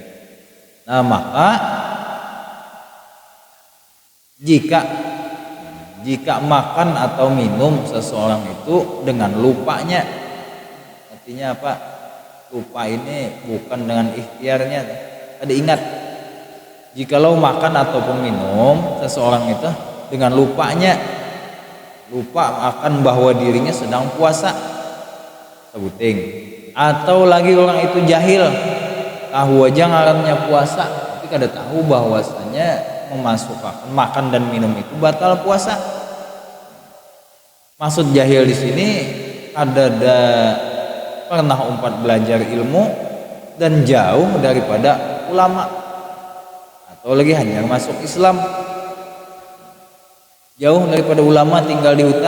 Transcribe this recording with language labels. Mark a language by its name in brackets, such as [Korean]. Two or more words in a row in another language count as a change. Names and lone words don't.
[Indonesian] Nah maka jika makan atau minum seseorang itu dengan lupanya, artinya apa? Lupa ini bukan dengan ikhtiarnya. Ada ingat, jikalau makan ataupun minum seseorang itu dengan lupanya, lupa akan bahwa dirinya sedang puasa, sebuting. [Banjar] Atau lagi orang itu jahil, tahu aja ngarannya puasa, tapi kada tahu bahwasanya memasukkan makan dan minum itu batal puasa. [Indonesian] Maksud jahil di sini ada pernah belajar ilmu dan jauh daripada ulama, atau lagi hanya masuk Islam, jauh daripada ulama, tinggal di hutan.